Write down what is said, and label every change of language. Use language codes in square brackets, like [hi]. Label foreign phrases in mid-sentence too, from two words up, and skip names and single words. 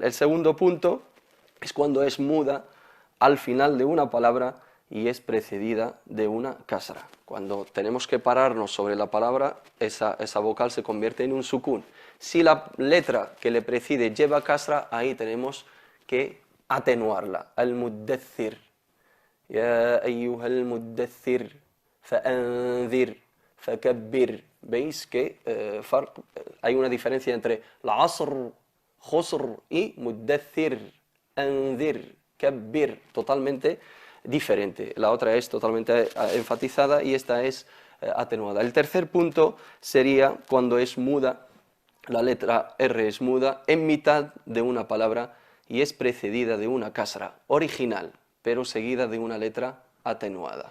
[es] El segundo punto es cuando es muda al final de una palabra y es precedida de una kasra. Cuando tenemos que pararnos sobre la palabra, esa vocal se convierte en un sukun. Si la letra que le precede lleva kasra, ahí tenemos que atenuarla. [ar] المدثر. يا أيها المدثر. فأنذر. فكبر. [es] ¿Veis que hay una diferencia entre la [ar] عصر، خسر [es] y [ar] مدثر، أنذر، كبر? [es] Totalmente diferente. La otra es totalmente enfatizada y esta es atenuada. El tercer punto sería cuando es muda, la letra R es muda en mitad de una palabra y es precedida de una kasra original, pero seguida de una letra atenuada.